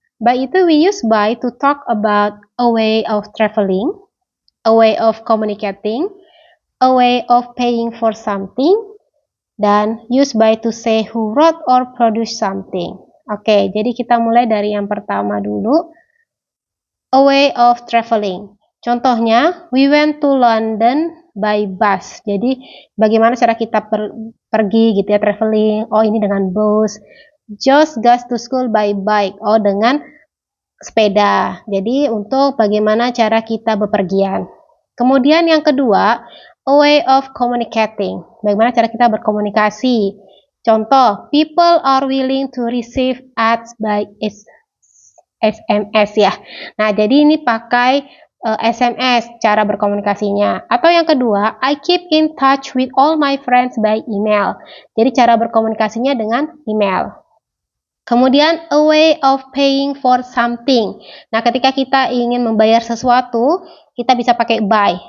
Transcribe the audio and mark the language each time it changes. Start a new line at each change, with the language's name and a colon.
English: By
Indonesian: itu
English: we use by to talk about a way of traveling, a way of communicating, a way of paying for something,
Indonesian: dan
English: use by to say who wrote or produced something.
Indonesian: Oke, jadi kita mulai dari yang pertama dulu.
English: A way of traveling.
Indonesian: Contohnya,
English: we went to London by bus.
Indonesian: Jadi, bagaimana cara kita pergi gitu ya, traveling. Oh, ini dengan bus.
English: Just goes to school by bike.
Indonesian: Oh, dengan sepeda. Jadi, untuk bagaimana cara kita bepergian. Kemudian yang kedua,
English: a way of communicating.
Indonesian: Bagaimana cara kita berkomunikasi. Contoh,
English: people are willing to receive ads by SMS ya.
Indonesian: Nah, jadi ini pakai SMS cara berkomunikasinya. Atau yang kedua,
English: I keep in touch with all my friends by email.
Indonesian: Jadi cara berkomunikasinya dengan email. Kemudian
English: a way of paying for something.
Indonesian: Nah, ketika kita ingin membayar sesuatu, kita bisa pakai by.